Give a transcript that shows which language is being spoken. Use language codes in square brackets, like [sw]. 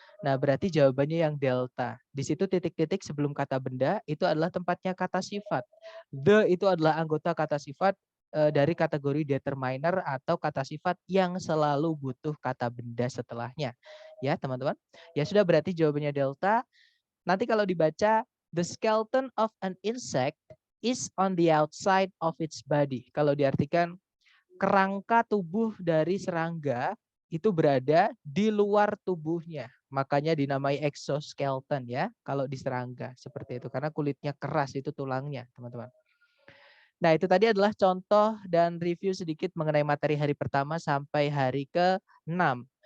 [id] Nah, berarti jawabannya yang delta. Di situ titik-titik sebelum kata benda itu adalah tempatnya kata sifat. The itu adalah anggota kata sifat dari kategori determiner atau kata sifat yang selalu butuh kata benda setelahnya. Ya, teman-teman. Ya sudah, berarti jawabannya delta. Nanti kalau dibaca, [en] the skeleton of an insect is on the outside of its body. [id] Kalau diartikan, kerangka tubuh dari serangga itu berada di luar tubuhnya. Makanya dinamai exoskeleton ya, kalau di serangga seperti itu. Karena kulitnya keras, itu tulangnya, teman-teman. Nah, itu tadi adalah contoh dan review sedikit mengenai materi hari pertama sampai hari ke-6.